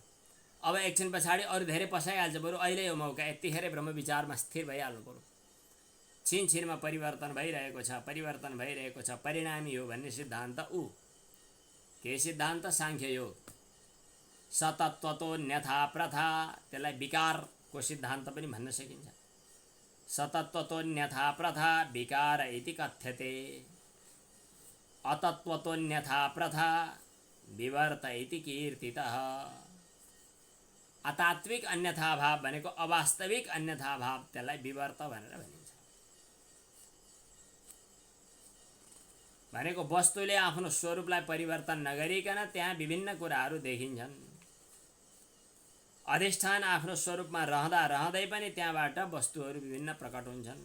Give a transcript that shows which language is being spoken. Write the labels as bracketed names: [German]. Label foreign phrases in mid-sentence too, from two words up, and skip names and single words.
[Nepali] अब एकछिन पछाडि अरू धेरै पसाइहाल्छ। बरु अहिले यो मौका, यतिखेरै ब्रह्मविचारमा स्थिर भइहाल्नु पर्यो। छिनछिनमा परिवर्तन भइरहेको छ, परिवर्तन भइरहेको छ, परिणामी हो भन्ने सिद्धान्त के सिद्धान्त? सांख्य योग। [Sanskrit] सतत्वतोऽन्यथा प्रथा, [Nepali] त्यसलाई विकारको सिद्धान्त पनि भन्न सकिन्छ। [Sanskrit] सतत्वतोऽन्यथा प्रथा विकार इति कथ्यते। अतत्वतोऽन्यथा प्रथा विवर्त इति कीर्तितः। [Nepali] अतात्विक अन्यथा भाव भनेको अवास्तविक अन्यथा भाव, त्यसलाई विवर्त भनेर भनिन्छ। भनेको वस्तुले आफ्नो स्वरूपलाई परिवर्तन नगरिकन त्यहाँ विभिन्न कुराहरू देखिन्छन्। अधिष्ठान आफ्नो स्वरूपमा रहँदा रहँदै पनि त्यहाँबाट वस्तुहरू विभिन्न प्रकट हुन्छन्।